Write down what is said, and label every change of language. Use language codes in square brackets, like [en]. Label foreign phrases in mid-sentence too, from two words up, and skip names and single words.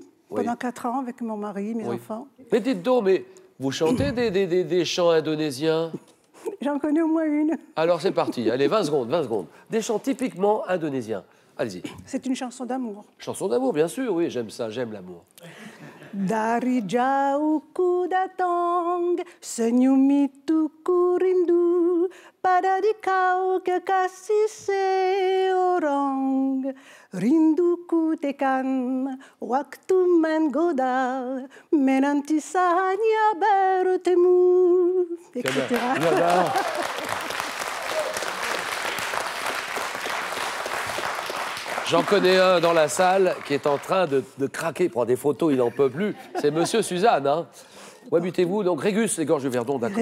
[fr] Oui. pendant 4 ans avec mon mari, mes Oui. enfants. Mais dites donc, mais vous chantez des chants indonésiens? J'en connais au moins une. Alors c'est parti, allez, 20 secondes, 20 secondes. Des chants typiquement indonésiens. Allez-y. C'est une chanson d'amour. Chanson d'amour, bien sûr, oui, j'aime ça, j'aime l'amour. [id] Dari jauh ku datang, senyum itu ku rindu, pada dikau kekasih seorang. Rinduku tekan, waktu menggoda, menanti saatnya bertemu, [fr] etc. Voilà. J'en connais un dans la salle qui est en train de craquer, il prend des photos, il n'en peut plus. C'est Monsieur Suzanne. Hein. Où habitez-vous? Donc Régus, les Gorges du Verdon, d'accord.